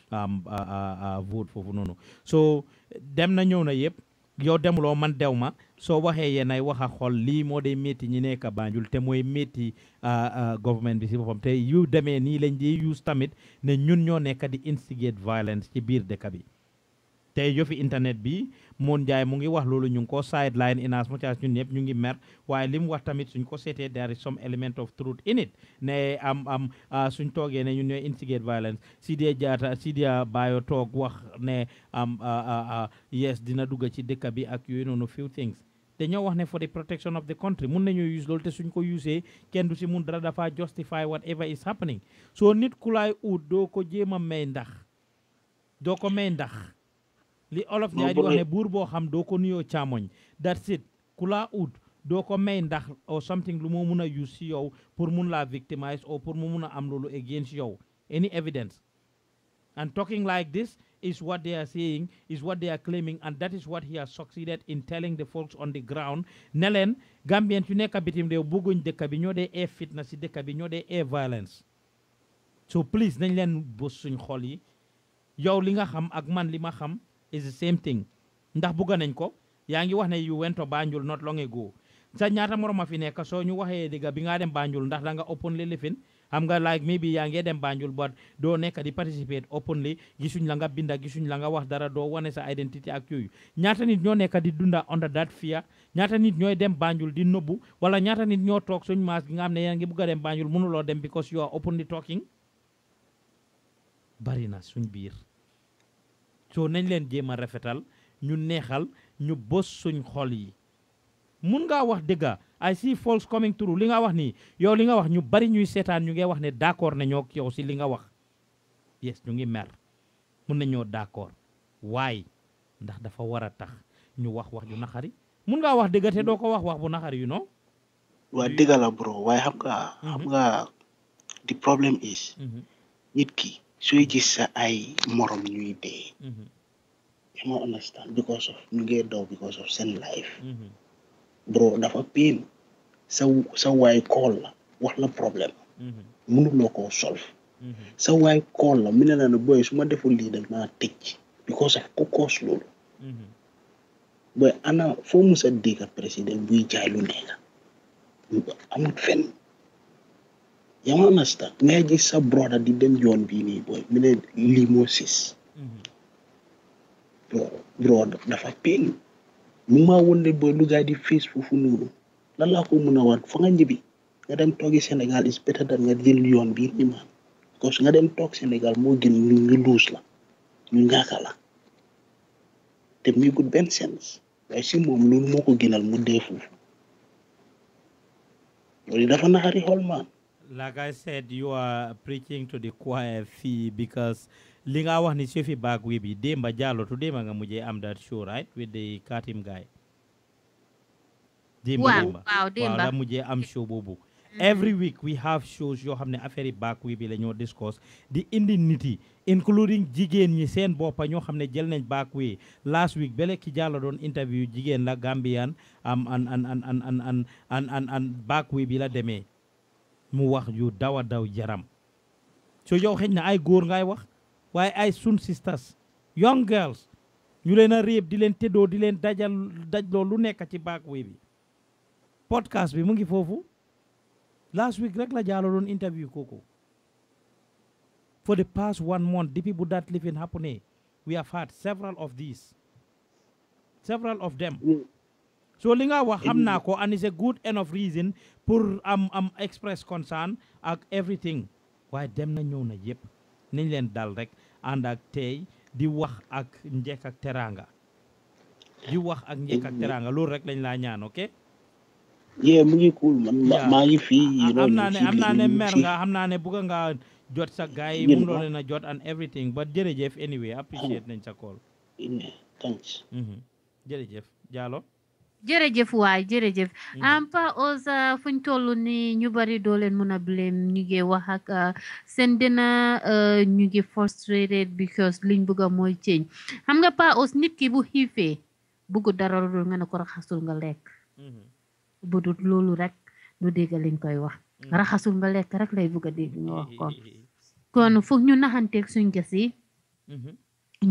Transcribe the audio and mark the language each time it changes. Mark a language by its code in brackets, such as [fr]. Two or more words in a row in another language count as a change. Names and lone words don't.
[wo] vote foofu noonu so dem na ñëw na yëpp yow demuloo man dew ma soo waxee yéen ay wax a xool lii moo dee métti ñi nekk Banjul te mooy métti government bi si boppam te yu demee nii lañ di use tamit ne ñun ñoo nekk di [en] instigate violence [wo] ci biir dëkk bi tey yëfi internet bi Moon Njaay mu ngi wax loolu ñu ngi ko [en] sideline in as much as [wo] ñun ñëpp ñu ngi mer waaye li mu wax tamit suñ ko seetee [en] there is some element of truth in it [wo] ne suñ toogee ne ñun ñooy [en] instigate violence [wo] Sidia Bayo toog wax ne yes dina dugg ci dëkk bi ak yooyu noonu [en] few things [wo] dañoo wax ne [en] for the protection of the country [wo] mun nañoo use loolu te suñ ko usee kenn du si mun dara dafa [en] justify whatever is happening so [wo] nit ku laay ut doo ko jéem a may ndax doo ko may ndax li olof Njaay di wax ne buur boo xam doo ko nuyoo càmmoñ [en] that's it [wo] ku laa ut doo ko may ndax [en] or something [wo] lu moo mun a use si yow pour mun laa victimize or pour mu mun a am loolu [en] against yow any evidence and talking like this is what they are saying is what they are claiming and that is what he has succeeded in telling the folks on the ground [wo] ne leen Gambien yu nekk bitim réew bëgguñ dëkk bi ñoo dee air fitna si dëkk bi ñoo dee air violence so please nañ leen bës suñ xol yi yow li nga xam ak man li ma xam [en] is the same thing [wo] ndax bugga nañ ko yaa ngi wax ne [en] you went to Banjul not long ago [wo] sa ñaata moroma fi nekk soo ñu waxee dëgg bi nga dem Banjul ndax da nga openly lifin xam nga [en] like maybe [wo] yaa ngi dem Banjul but doo nekk di participate openly gisuñ la nga binda gisuñ la nga wax dara doo wane sa identité ak yooyu ñaata nit ñoo nekk di dunda [en] under that fear [wo] ñaata nit ñooy dem Banjul di nëbbu wala ñaata nit ñoo toog suñ maas gi nga xam ne yaa ngi bugg a dem Banjul mënuloo dem [en] because you are openly talking [wo] bari na suñ biir so nañ leen jéem a rafetal ñu neexal ñu bës suñ xol yi mun ngaa wax dëgga [en] I see folks coming through [wo] li nga wax nii yow li nga wax ñu bari ñuy seetaan ñu ngi wax ne d'accord nañoo ak yow si li nga wax yes ñu ngi mer mun nañoo d'accord waaye ndax dafa war a tax ñu wax ju naxari mun ngaa wax dëgga te doo ko wax bu naxari [en] you know [wo] waa dëgga la bro waaye xam nga the problem is nit ki sooy gis sa ay morom ñuy dee [en] you know understand because of [wo] ñu ngee daw [en] because of [wo] seen [en] life bro [wo] dafa pain sa waay call la wax la problème mënuloo koo solve sa waay call la mu ne la ne boy su ma deful lii dañ maa tëj [en] because of [wo] ku cause loolu boy ana foo musa dégg président buy jaay lu nekk amul fenn yaa ma understand ngay gis sa brother di dem yoon bii nii booy mu ne lii moo sis bro dafa pain mu maa woon ne booy lu gaay di face foofu noonu lan laa ko mën a wan fa nga ñibbi nga dem toogi Sénégal [en] is better than [wo] nga jël yoon bii nii man [fr] parce que [wo] nga dem toog Sénégal moo gën ñu luus la ñu ñaaka la te muy good benn sens waaye si moom loolu moo ko gënal mu dee foofu loolu dafa naxari xol man. [en] Like I said, you are preaching to the choir fee because [wo] li nga wax ni Sophie Bagui bi [en] Demba Jallow to Demba [wo] nga mujjee am [en] that show right with the Katim guy. [wo] Demba la mujjee am show boobu. [en] Every week we have shows [wo] yoo xam ne affaire yi Bagui bi la ñoo discuss di indi nit yi including jigéen ñi seen boppa ñoo xam ne jël nañ Bagui [en] last week [wo] bele ki Jallow doon interview jigéen la Gambian an Bagui bi la demee mu wax yu daw jaram so yow xëy na ay góor ngay wax waaye ay sun [en] sisters young girls [wo] ñu leen a réeb di leen tëddoo di leen dajloo lu nekk ci Bagui bi podcast bi mu ngi foofu [en] last week [wo] rek la Jallow doon interview kooku [en] for the past 1 month [wo] depuis bu [en] that living happening we have had several of them [wo] so li nga wax xam naa ko [en] and is a good enough reason [wo] pour am [en] express concern [wo] ak everything waaye dem na ñëw na yëpp nañ leen dal rek ànd ak tey di wax ak njekk ak teranga loolu rek lañ laa ñaan ok mu ngi cool man maa ngi fii am naa ne mer nga xam naa ne bëgg nga jot sa gaay yi mënuloo leen a jot [en] and everything but [wo] jërëjëf [en] anyway appreciate [wo] nañ sa call [en] thanks [wo] jërëjëf Jallow jërëjëf waay jërëjëf Pa Oza fuñ toll ni ñu bari doo leen mën a blame ñu ngi wax ak seen dina ñu ngi [en] frustrated because [wo] liñ bëgg a mooy change xam nga Pa Oz nit ki bu xiifee bëgg dara lu nga ne ko raxasul nga lekk bu dul loolu rek du dégg liñ koy wax raxasul nga lekk rek lay bëgg a dégg ñu wax kon foog ñu naxanteeg suñ ges yi ñu